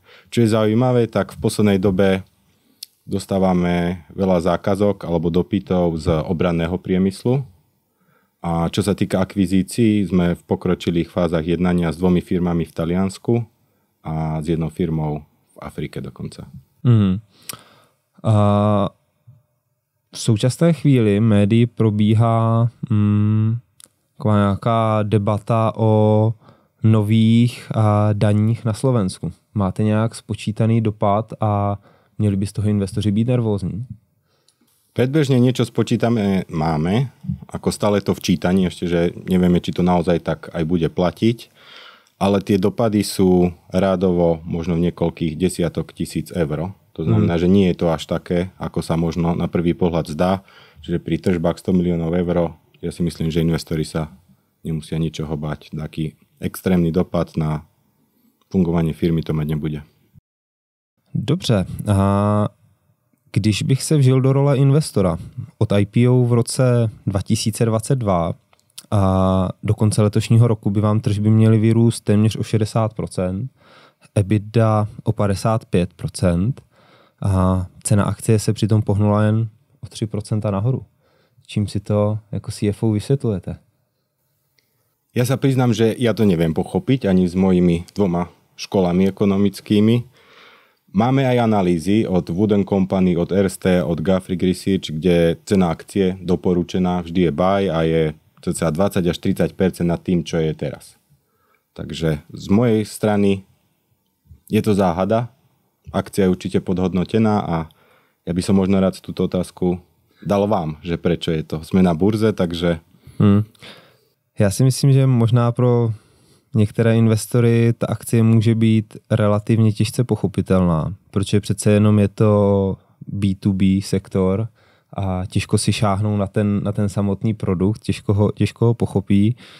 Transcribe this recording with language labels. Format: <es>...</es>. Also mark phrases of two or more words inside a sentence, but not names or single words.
<sk>Čo je zaujímavé, tak v poslednej dobe dostávame veľa zákazok alebo dopytov z obranného priemyslu. A čo sa týka akvizícií, sme v pokročilých fázach jednania s 2 firmami v Taliansku a s 1 firmou v Afrike dokonca.</sk> <cs>V současné chvíli médii probíhá taková nějaká debata o nových daních na Slovensku. Máte nějak spočítaný dopad a měli by z toho investoři být nervózní?</cs> <sk>Predbežne niečo spočítame máme, ako stále to v čítaní, ešte, že nevieme, či to naozaj tak aj bude platiť, ale tie dopady sú rádovo možno v niekoľkých desiatok tisíc eur. To znamená, že nie je to až také, ako sa možno na prvý pohľad zdá, že pri tržbách 100 miliónov eur, ja si myslím, že investori sa nemusia ničoho bať. Taký extrémny dopad na fungovanie firmy to mať nebude.</sk> <cs>Dobře. A když bych se vžil do role investora od IPO v roce 2022 a do konce letošního roku by vám tržby měly vyrůst téměř o 60%, EBITDA o 55%, a cena akcie se přitom pohnula jen o 3% nahoru. Čím si to jako CFO vysvětlujete?</cs> <sk>Ja sa priznám, že ja to neviem pochopiť ani s mojimi 2 školami ekonomickými. Máme aj analýzy od Wood & Company, od RST, od Gulfstream Research, kde cena akcie doporučená vždy je buy a je cca 20 až 30% nad tým, čo je teraz. Takže z mojej strany je to záhada. Akcia je určite podhodnotená a ja by som možno rád túto otázku dal vám, že prečo je to. Sme na burze, takže...</sk> <cs>Já si myslím, že možná pro některé investory ta akcie může být relativně těžce pochopitelná, protože přece jenom je to B2B sektor a těžko si šáhnou na ten samotný produkt, těžko ho pochopí.</cs>